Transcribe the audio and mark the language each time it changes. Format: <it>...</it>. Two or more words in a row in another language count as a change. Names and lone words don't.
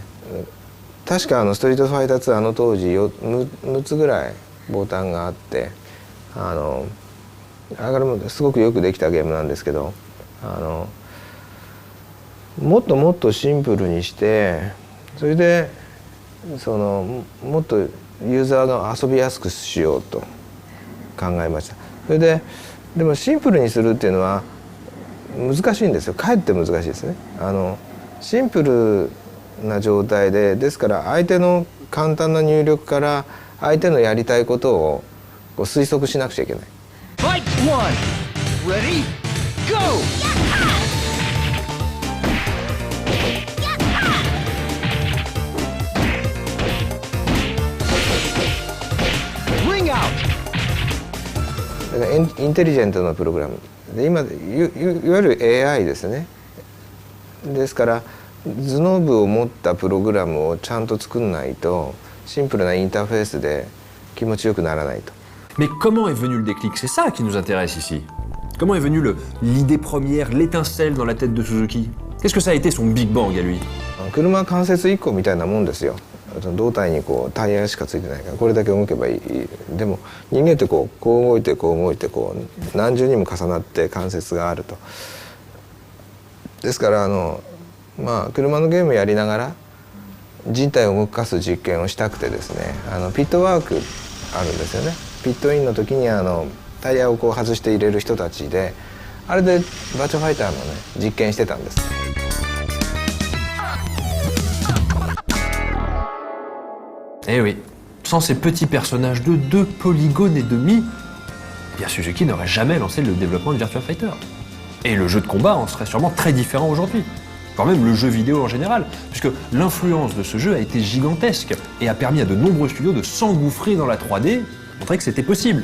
<ja>確かストリートファイター2当時6つぐらいボタンがあって、あれもすごくよくできたゲームなんですけど、もっともっとシンプルにして、それでもっとユーザーが遊びやすくしようと考えました。それででもシンプルにするっていうのは難しいんですよ。かえって難しいですね。シンプルな状態で、ですから相手の簡単な入力から相手のやりたいことをこう推測しなくちゃいけない。</ja> <en>Fight one. Ready? Go. Ring out.</en> <ja>だからインテリジェントなプログラムで、今いわゆる AI ですね。ですから頭脳部を持ったプログラムをちゃんと作んないとシンプルなインターフェースで気持ちよくならないと。</ja> <fr>Mais comment est venu le déclic? C'est ça qui nous intéresse ici. Comment est venue l'idée première, l'étincelle dans la tête de Suzuki? Qu'est-ce que ça a été son Big Bang à lui?</fr> <ja>車は関節1個みたいなもんですよ。胴体にこうタイヤしかついてないからこれだけ動けばいい。でも人間ってこう動いてこう動いてこう何重にも重なって関節があると。ですから車のゲームやりながら人体を動かす実験をしたくてですね、ピットワークあるんですよね。ピットインの時にタイヤをこう外して入れる人たちで、あれでバーチャファイターのね実験してたんです。</ja> <fr>Eh oui, sans ces petits personnages de 2 polygones et demi, eh bien Suzuki n'aurait jamais lancé le développement de Virtua Fighter. Et le jeu de combat en serait sûrement très différent aujourd'hui. Voire même le jeu vidéo en général, puisque l'influence de ce jeu a été gigantesque et a permis à de nombreux studios de s'engouffrer dans la 3D, montrer que c'était possible.</fr>